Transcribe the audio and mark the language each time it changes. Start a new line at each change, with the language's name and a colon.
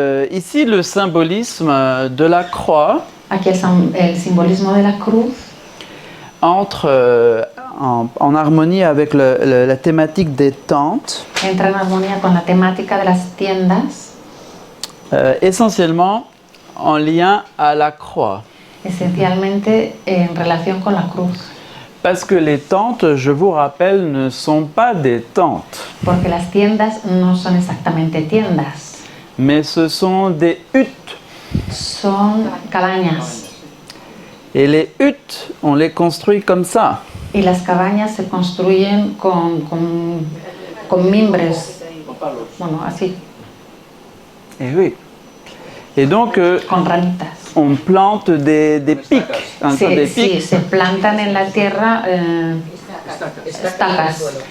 French: Ici, le symbolisme de la croix
Spanish: Aquí el simbolismo de la cruz
French: entre en harmonie avec la thématique des tentes,
Spanish: entra en armonía con la temática de las tiendas,
French: essentiellement en lien à la croix.
Spanish: esencialmente en relación con la cruz.
French: Parce que les tentes, je vous rappelle, ne sont pas des tentes,
Spanish: Porque las tiendas no son exactamente tiendas,
French: mais ce sont des huttes.
Spanish: son cabañas.
French: Et les huttes, on les construit comme ça.
Spanish: Y las cabañas se construyen con mimbres, bueno, así,
French: Et oui. Et donc,
Spanish: con ramitas.
French: on plante des pics. Hein, des
Spanish: Sí,
French: pics,
Spanish: se plantan en la tierra estacas,